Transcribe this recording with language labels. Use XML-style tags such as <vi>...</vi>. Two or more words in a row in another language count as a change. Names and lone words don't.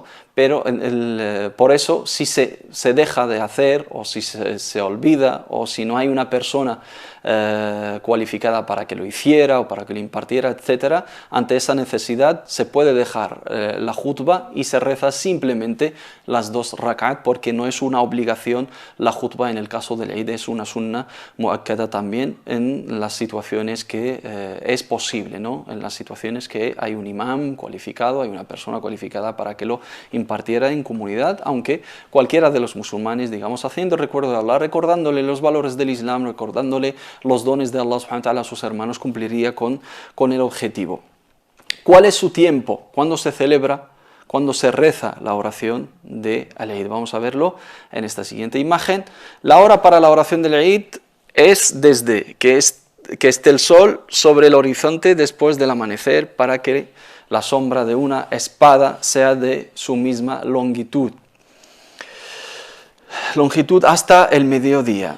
<es>Pero por eso si se deja de hacer o si se olvida o si no hay una persona cualificada para que lo hiciera o para que lo impartiera, etc., ante esa necesidad se puede dejar la jutba y se reza simplemente las 2 rak'at, porque no es una obligación la jutba en el caso del Eid, es una</es> <ar>سنة مؤكدة</ar> <es>también en las situaciones que es posible, ¿no? En las situaciones que hay un imam cualificado, hay una persona cualificada para que lo impartiera en comunidad, aunque cualquiera de los musulmanes, digamos, haciendo recuerdo de Allah, recordándole los valores del Islam, recordándole los dones de Allah</es> <ar>سبحانه وتعالى</ar> <es>a sus hermanos, cumpliría con el objetivo. ¿Cuál es su tiempo? ¿Cuándo se celebra? ¿Cuándo se reza la oración de al-Eid? Vamos a verlo en esta siguiente imagen. La hora para la oración del Eid es desde que esté el sol sobre el horizonte después del amanecer, para que la sombra de una espada sea de su misma longitud hasta el mediodía.</es>